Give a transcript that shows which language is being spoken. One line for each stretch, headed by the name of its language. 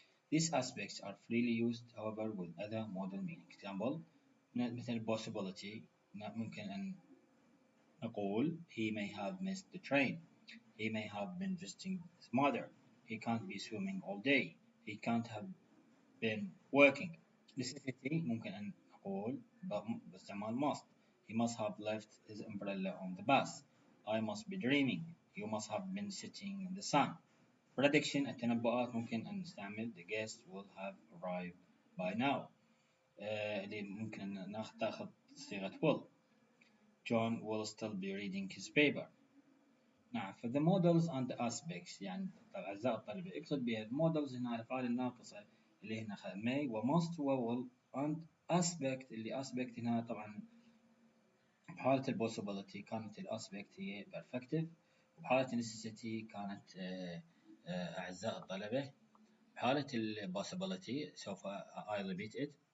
English: These aspects are freely used, however, with other modal meaning. Example, مثل possibility
Arabic: ممكن أن نقول
English: he may have missed the train. He may have been visiting his mother. He can't be swimming all day. He can't have been working.
Arabic: Necessity ممكن أن نقول باستعمال must.
English: He must have left his umbrella on the bus. I must be dreaming. You must have been sitting in the sun. Prediction
Arabic: التنبؤات ممكن أن نستعمل
English: the guest will have arrived by now.
Arabic: اللي ممكن أن ناخذ صيغة will.
English: John will still be reading his paper.
Arabic: نعم the models and the aspects يعني أعزائي الطلبة اقصد بها models هنا الأفعال الناقصة اللي هنا may و must و will and aspect اللي aspect هنا طبعا بحالة possibility كانت aspect هي perfective وبحالة necessity كانت أعزائي الطلبة بحالة possibility سوف
English: I repeat it